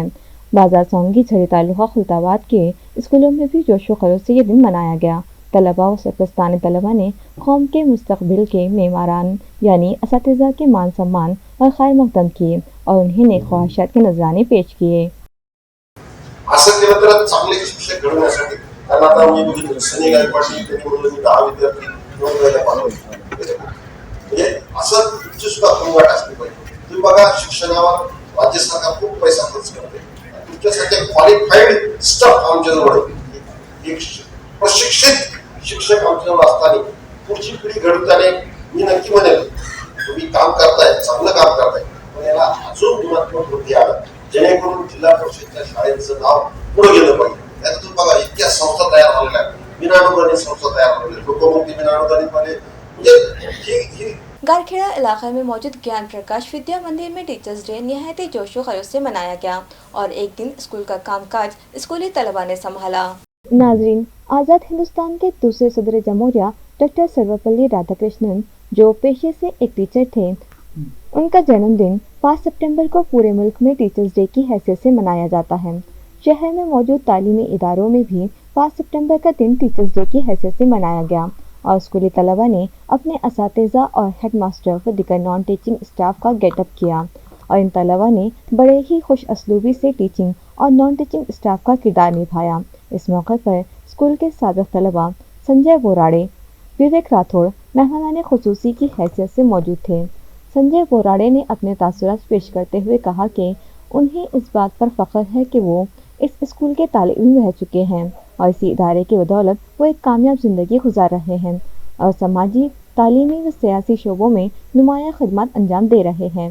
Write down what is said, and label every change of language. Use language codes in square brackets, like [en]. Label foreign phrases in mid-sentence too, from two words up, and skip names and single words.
[ur] بازار سونگی جھڑی تعلقہ خلدآباد کے اسکولوں میں بھی جوش و خروش سے یہ دن منایا گیا۔ طلباء و سرپرستان طلباء نے قوم کے مستقبل کے معماران یعنی اساتذہ کے مان سمان اور خیر مقدم کیے اور انہیں نیک خواہشات کے نذرانے پیش کیے۔ [mr] असं केलं तर चांगले शिक्षक घडवण्यासाठी, कारण आता मी बघितलं सनी गायकवाडी त्यांनी 10 विद्यार्थी नोकरीला पाठवले, म्हणजे असं तुमची सुद्धा भूमिका असली पाहिजे। तुम्ही बघा शिक्षणावर राज्य सरकार खूप पैसा खर्च करते, तुमच्यासारखे [en] qualified staff [mr] आमच्याजवळ एक प्रशिक्षित शिक्षक आमच्याजवळ असताना पुढची पिढी घडवताना मी नक्की म्हणेल तुम्ही काम करताय, चांगलं काम करताय, पण याला अजून गुणात्मक वृद्धी आणा जेणेकरून जिल्हा परिषदच्या शाळेचं नाव पुढे गेलं पाहिजे। आता तुम्ही बघा इतक्या संस्था तयार झालेल्या आहेत, विनाअनुदानित संस्था तयार झालेल्या, लोकमुक्ती विनाअनुदानित मध्ये म्हणजे ही [ur] گارکھیڑا علاقے میں موجود گیان پرکاش ودیا مندر میں ٹیچرز ڈے نہایت جوش و خروش سے منایا گیا اور ایک دن اسکول کا کام کاج اسکولی طلباء نے سنبھالا۔ ناظرین، آزاد ہندوستان کے دوسرے صدر جمہوریہ ڈاکٹر سروپلی رادھا کرشنن، جو پیشے سے ایک ٹیچر تھے، ان کا جنم دن 5 ستمبر کو پورے ملک میں ٹیچرز ڈے کی حیثیت سے منایا جاتا ہے۔ شہر میں موجود تعلیمی اداروں میں بھی 5 ستمبر کا دن ٹیچرز ڈے کی حیثیت سے منایا گیا اور اسکولی طلباء نے اپنے اساتذہ اور ہیڈ ماسٹر و دیگر [en] non teaching staff [ur] کا گیٹ اپ کیا اور ان طلباء نے بڑے ہی خوش اسلوبی سے ٹیچنگ اور [en] non teaching staff [ur] کا کردار نبھایا۔ اس موقع پر اسکول کے سابق طلباء سنجے بوراڑے، وویک راتھوڑ مہمان خصوصی کی حیثیت سے موجود تھے۔ سنجے بوراڑے نے اپنے تاثرات پیش کرتے ہوئے کہا کہ انہیں اس بات پر فخر ہے کہ وہ اس اسکول کے طالب علم رہ چکے ہیں اور اسی ادارے کی بدولت وہ ایک کامیاب زندگی گزار رہے ہیں اور سماجی، تعلیمی و سیاسی شعبوں میں نمایاں خدمات انجام دے رہے ہیں۔